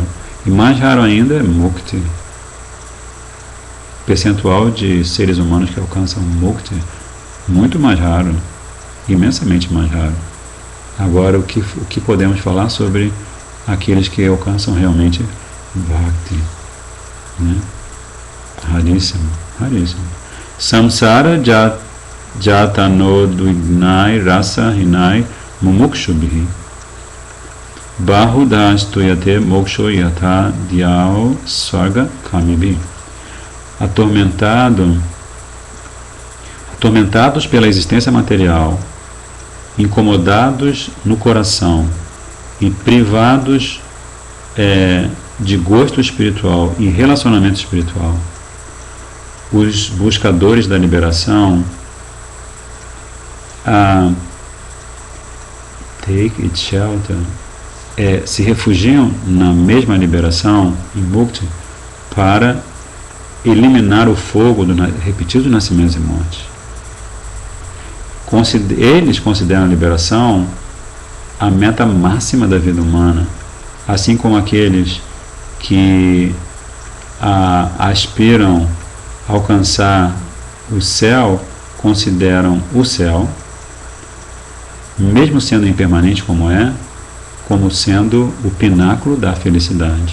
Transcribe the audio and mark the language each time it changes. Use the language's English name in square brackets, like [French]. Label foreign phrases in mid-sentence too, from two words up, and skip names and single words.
[Portuguese] E mais raro ainda é mukti. Percentual de seres humanos que alcançam mukti muito mais raro, imensamente mais raro. Agora, o que podemos falar sobre aqueles que alcançam realmente bhakti, né? Raríssimo, raríssimo. [Sanskrit] Samsara jatano duignai rasa hinai mumukshubhi bahudastuyate moksho yatha dhyao swarga kamibi. [Portuguese] Atormentados pela existência material, incomodados no coração e privados de gosto espiritual e relacionamento espiritual, os buscadores da liberação [English] take it shelter, [Portuguese] se refugiam na mesma liberação, em mukti, para eliminar o fogo do repetidos nascimentos e mortes. eles consideram a liberação a meta máxima da vida humana, assim como aqueles que aspiram a alcançar o céu consideram o céu, mesmo sendo impermanente como sendo o pináculo da felicidade.